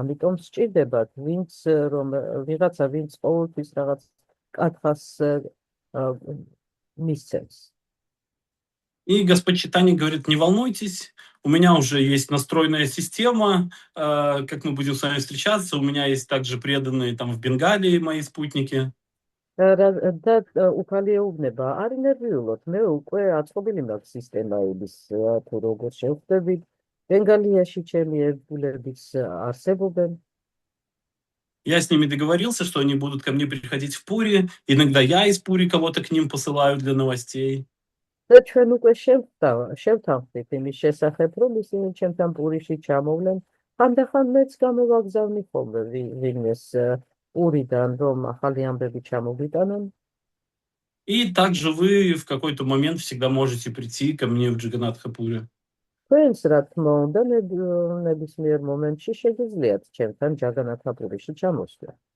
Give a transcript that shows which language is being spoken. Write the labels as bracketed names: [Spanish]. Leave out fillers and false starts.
[Georgian] ამიტომ სჭირდებათ ვიღაცა, ვინც ყოველთვის რაღაც კათხას მისცემს. [Russian] И Господь Чайтанья говорит: не волнуйтесь, у меня уже есть настроенная система, как мы будем с вами встречаться, у меня есть также преданные там в Бенгалии мои спутники. [Georgian] და უფალი ეუბნება, არ ინერვიულოთ, მე უკვე აწყობილი მაქვს სისტემაების, თუ როგორ შევხვდებით, ბენგალიაში ჩემი ერთგულებიც არსებობენ. [Russian] Я с ними договорился, что они будут ко мне приходить в Пури. Иногда я из Пури кого-то к ним посылаю для новостей. [Georgian] და ჩვენ უკვე შევთანხმდით იმის შესახებ, რომ ისინი ჩემთან პურიში ჩამოვლენ. ხანდახან მეც გამოვაგზავნი ხოლმე ვინმეს პურიდან, რომ ახალი ამბები ჩამოვიტანონ. [Russian] И также вы в какой-то момент всегда можете прийти ко мне в Джаганатха-Пури. [Georgian] თქვენს, რა თქმა უნდა, ნებისმიერ მომენტში შეგიძლიათ ჩემთან ჯაგანათაპურიში ჩამოსვლა.